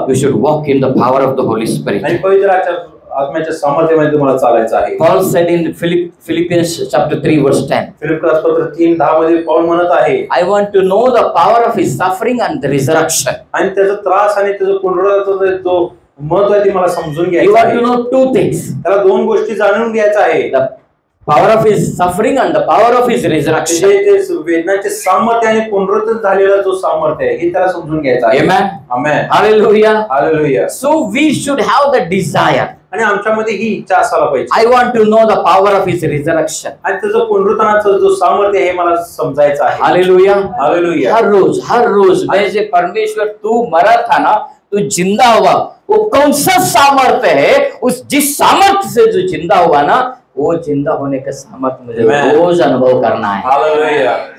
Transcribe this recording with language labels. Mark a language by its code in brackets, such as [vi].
[en] you should walk in the power of the Holy Spirit. [mr] आणि पवित्र आत्म्याच्या सामर्थ्यामध्ये तुम्हाला चालायचं आहे. [en] Paul said in Philippians chapter 3 verse 10. [mr] फिलिप्पियस पत्र 3:10 मध्ये पौल म्हणत आहे, [en] I want to know the power of his suffering and the resurrection. [mr] आणि त्याचा त्रास आणि त्याचा पुनरुत्थानाचा जो महत्व आहे ते मला समजून [en] You [mr] घ्यायचं [en] want [mr] आहे. [en] to know two things. [mr] त्याला दोन गोष्टी जाणून घ्यायचं आहे. [en] The power of his suffering and the power of his resurrection. [mr] ते वेदनाचे सामर्थ्य आणि पुनरुत्थान झालेला जो सामर्थ्य आहे हे त्याला समजून घ्यायचं आहे. [en] Amen. [mr] Amen. [en] Hallelujah. [mr] Hallelujah. [en] So we should have the desire. [mr] आणि आमच्यामध्ये ही इच्छा असायला पाहिजे. [en] I want to know the power of his resurrection. [mr] आणि त्याचं पुनरुत्थानाचं जो सामर्थ्य आहे हे मला समजायचं आहे. [en] Hallelujah. [mr] हालेलुया. [hi] हर रोज मैं जे परमेश्वर तू मरा था ना, तू जिंदा हुआ, वो कौन सा सामर्थ्य है? उस जिस सामर्थ्य से जो जिंदा हुआ ना, वो जिंदा होने का सामर्थ्य मुझे रोज अनुभव करना है। हालेलुया।